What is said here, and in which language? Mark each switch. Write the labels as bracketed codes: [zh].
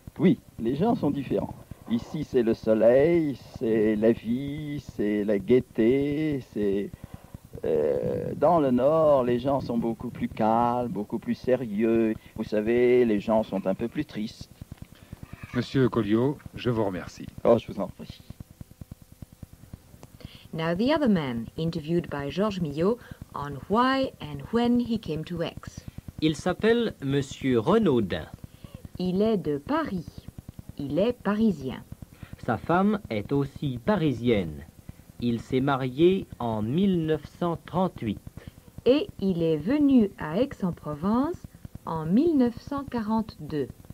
[fr] Oui, les gens sont différents. Ici, c'est le soleil, c'est la vie, c'est la gaieté, c'est... dans le nord, les gens sont beaucoup plus calmes, beaucoup plus sérieux. Vous savez, les gens sont un peu plus tristes. Monsieur Colliot, je vous remercie. Oh, je vous en prie. [en] Now the other man, interviewed by Georges Millot on why and when he came to Aix. [fr] Il s'appelle Monsieur Renaudin. Il est de Paris. Il est parisien. Sa femme est aussi parisienne. Il s'est marié en 1938. Et il est venu à Aix-en-Provence en 1942.